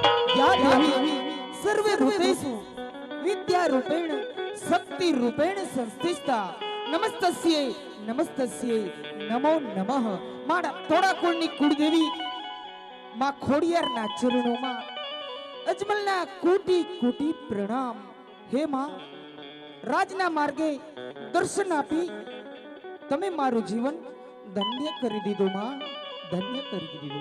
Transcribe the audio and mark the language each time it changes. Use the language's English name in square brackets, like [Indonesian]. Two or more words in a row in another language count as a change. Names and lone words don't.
[Sanskrit] या देवी सर्वे भूतेषु विद्यारूपेण शक्तिरूपेण संस्थिता नमस्तस्यै नमस्तस्यै नमो नमः [Gujarati] મારા તોડા કુળની कुળદેવી માં ખોડિયારના ચરણોમાં અજમલના કોટી કોટી પ્રણામ હે માં રાજના માર્ગે દર્શન આપી તમે મારું જીવન ધન્ય કરી દીધું માં ધન્ય કરી દીધું